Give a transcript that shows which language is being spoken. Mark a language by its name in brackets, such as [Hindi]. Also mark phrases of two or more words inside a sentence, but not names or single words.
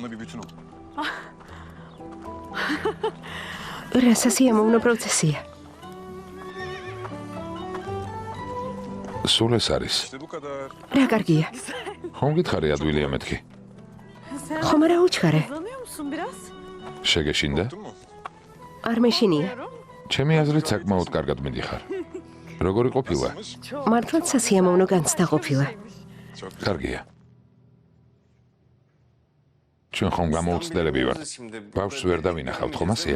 [Georgian] რა სასიამოვნო პროცესია. სულ ეს არის. რა კარგია. ხომ გითხარი ადვილია მეთქი? ხომ არა უჩქარე? [Turkish] Anlıyor musun biraz? [Georgian] შეგეშინდა? არ მეშინია. ჩემი აზრით საკმაოდ კარგად მიდიხარ. როგორი ყოფილა? მართლაც სასიამოვნო განცდა ყოფილა. კარგია. ჩვენ ხომ გამოუცდელები ვართ. ბავშვს ვერ დავინახავთ, ხომ ასეა?